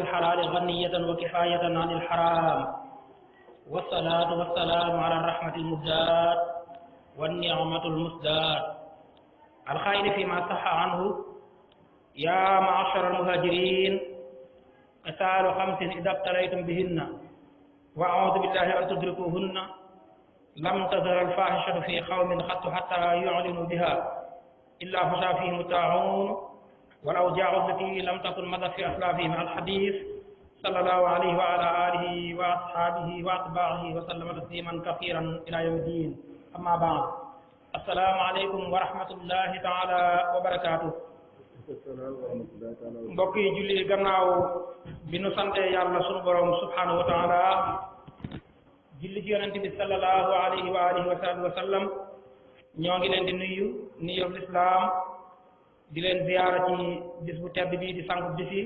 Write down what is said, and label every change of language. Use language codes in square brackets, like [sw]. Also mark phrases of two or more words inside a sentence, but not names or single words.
[ar] الحلال غنية وكفاية عن الحرام، والصلاة والسلام على الرحمة المزداد والنعمة المزداد الخير فيما صح عنه: يا معشر المهاجرين قتال خمس إذا ابتليتم بهن وأعوذ بالله أن تدركوهن لم تظهر الفاحشة في قوم قط حتى يعلنوا بها إلا فشا فيهم الطاعون والأوجاع التي لم تكن مضت في أسلافهم. الحديث صلى الله عليه وعلى آله وأصحابه وأتباعه وسلم تسليما كثيرا إلى يوم الدين. أما بعد، السلام عليكم ورحمة الله تعالى وبركاته. [wo] mbokk yi julli gannaaw bi nu sante yàlla sunu borom [ar] سبحانه وتعالى, [wo] julli ci yonent bi [ar] صلى الله عليه وآله وسلم, [wo] ñoo ngi leen di nuyu nuyoo lislaam di leen ziyaara ci bis bu tedd bi di sangu bis yi.